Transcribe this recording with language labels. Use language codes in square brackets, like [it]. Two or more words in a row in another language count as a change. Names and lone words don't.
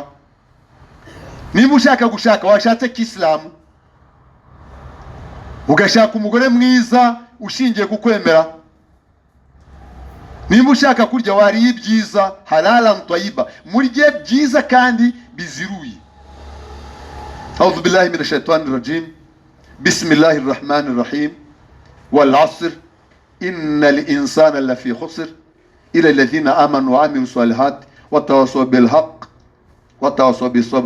[rw] Niba ushaka gushaka, washatse k'Islamu, ugashaka umugore mwiza ushingiye ku kwemera. Niba ushaka kurya, wariye ibyiza, [ar] حلالا طيبا, [rw] murye byiza kandi biziruye. [ar] أعوذ بالله من الشيطان الرجيم. بسم الله الرحمن الرحيم. والعصر إن الإنسان لفي خسر إلى الذين آمنوا وعملوا الصالحات وتواصوا بالحق وتواصوا بالصبر.